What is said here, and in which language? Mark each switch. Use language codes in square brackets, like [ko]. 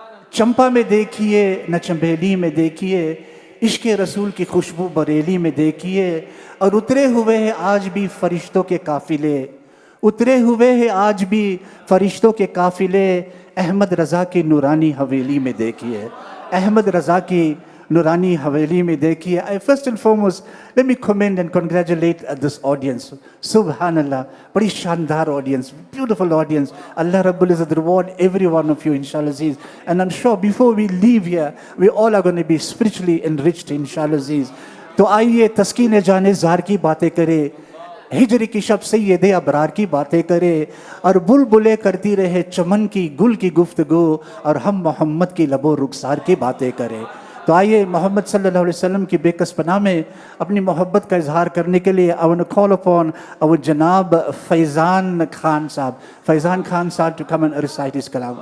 [ur] چمپا میں دیکھیے نہ چنبیلی میں دیکھیے، عشق رسول کی خوشبو بریلی میں دیکھیے. اور اترے ہوئے ہیں آج بھی فرشتوں کے قافلے، اترے ہوئے ہیں آج بھی فرشتوں کے قافلے، احمد رضا کی نورانی حویلی میں دیکھیے، احمد رضا کی نورانی حویلی میں دیکھیے. [en] First and foremost, let me commend and congratulate this audience. Subhanallah, [ur] بڑی شاندار [en] audience, beautiful audience. Allah Rabbul Izzat reward every one of you, inshallah Aziz. And I'm sure before we leave here, we all are going to be spiritually enriched, inshallah Aziz. [ur] تو آئیے تسکین جان زار کی باتیں کرے، ہجر کی شب سید ابرار کی باتیں کرے، اور بلبلیں کرتی رہے چمن کی گل کی گفتگو، اور ہم محمد کی لب و رخسار کی باتیں کرے. تو آئیے محمد صلی اللہ علیہ وسلم کی بے کس پناہ میں اپنی محبت کا اظہار کرنے کے لیے [en] I want to call upon [ur] our جناب فیضان خان صاحب، فیضان خان صاحب [en] to come and recite his [ur] کلام.